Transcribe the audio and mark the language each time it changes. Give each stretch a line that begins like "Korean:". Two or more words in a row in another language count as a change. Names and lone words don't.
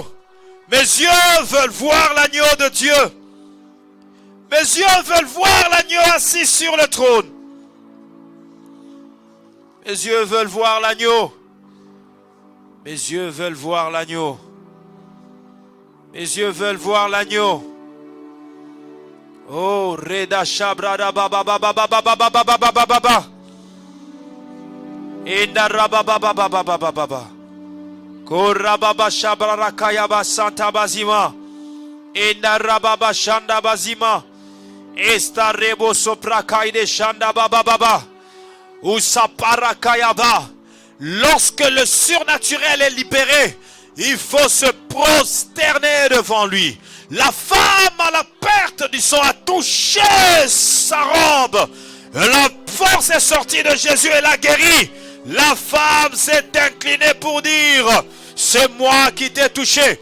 French: Mes yeux veulent voir l'agneau de Dieu. Mes yeux veulent voir l'agneau assis sur le trône. Mes yeux veulent voir l'agneau. Mes yeux veulent voir l'agneau. Mes yeux veulent voir l'agneau. Oh, Reda Shabrada Baba Baba Baba Baba Baba Baba Baba. Inda Baba Baba Baba Baba Baba. Korababa Shabrara Kayaba Santa Bazima. Inda Rababa Shanda Bazima. Esta Rebo Sopra Kaide Shanda Baba Baba. Usapara Kayaba. Lorsque le surnaturel est libéré, il faut se prosterner devant lui. La femme à la perte du sang a touché sa robe. La force est sortie de Jésus et l'a guéri. La femme s'est inclinée pour dire: c'est moi qui t'ai touché.